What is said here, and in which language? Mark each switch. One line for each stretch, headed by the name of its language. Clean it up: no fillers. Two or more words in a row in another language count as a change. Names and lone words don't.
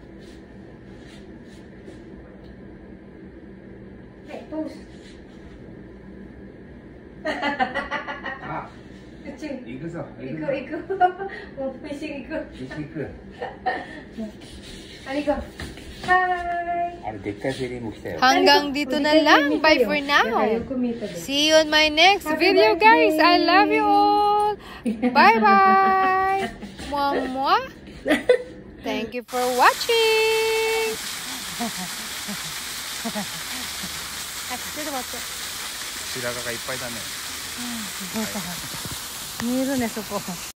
English: Hey, pose.
Japanese: あ、行くぞ。行く。もうフィッシング行く。行く。ありがとう。Bye! あれでっかいフェリーも来たよ。
Filipino: Hanggang dito na lang.
English: Bye for now. See you on my next video, guys. I love you all. Bye-bye. Mwah-mwah. Thank you for watching.
Japanese: ちょっと待って。白髪がいっぱいだね。見えるね、そこ。